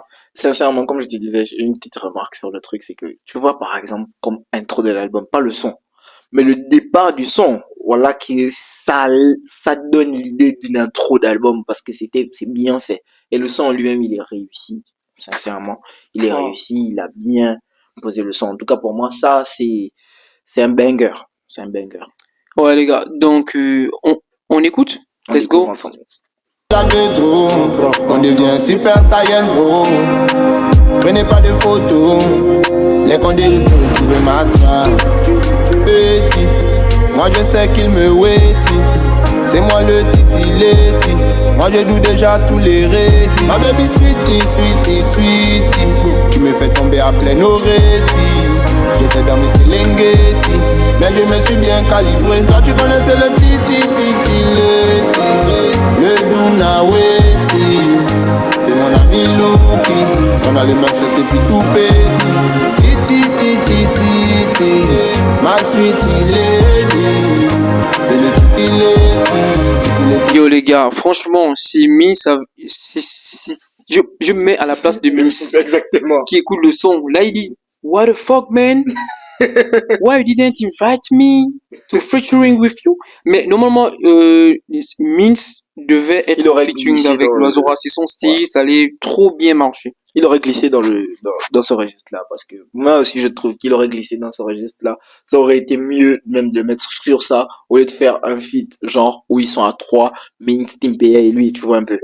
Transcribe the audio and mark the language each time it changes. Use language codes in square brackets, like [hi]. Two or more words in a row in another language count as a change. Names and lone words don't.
[fr] Sincèrement, comme je te disais, j'ai une petite remarque sur le truc, c'est que, tu vois, par exemple, comme intro de l'album, pas le son, mais le départ du son, voilà, que ça donne l'idée d'une intro d'album, parce que c'est bien fait. Et le son en lui-même, il est réussi. Sincèrement, il est réussi, il a bien posé le son. En tout cas, pour moi, ça, c'est un banger. C'est un banger. Ouais, les gars, donc, on écoute. [en] Let's go. [fr] Ensemble. On devient super saiyan bro. Prenez pas de photos. Les condés de trouver ma trace. Petit, moi je sais qu'il me waitit. C'est moi le titi. Moi je doute déjà tous les rétis. Ma [en] baby sweetie. [fr] Tu me fais tomber à pleine oreille. J'étais dans mes Serengeti, mais je me suis bien calibré. Quand tu connaissais le titi, le Dunaweti. C'est mon ami Luki. On a les mêmes sexe depuis tout petit. Titi, ma [en] sweetie lady. [fr] C'est le titi lady. Yo les gars, franchement, si Mince, je me mets à la place de Mince. Exactement. Qui écoute le son. Là, il dit, [en] what the fuck, man? Why you didn't invite me to featuring with you? [fr] Mais normalement, Mince devait être featuring avec l'Oiseau. C'est son style, ça allait trop bien marcher. il aurait glissé dans ce registre-là, parce que moi aussi je trouve qu'il aurait glissé dans ce registre-là. Ça aurait été mieux même de le mettre sur ça, au lieu de faire un feat genre où ils sont à 3, Minx, Timpeya et lui, tu vois un peu.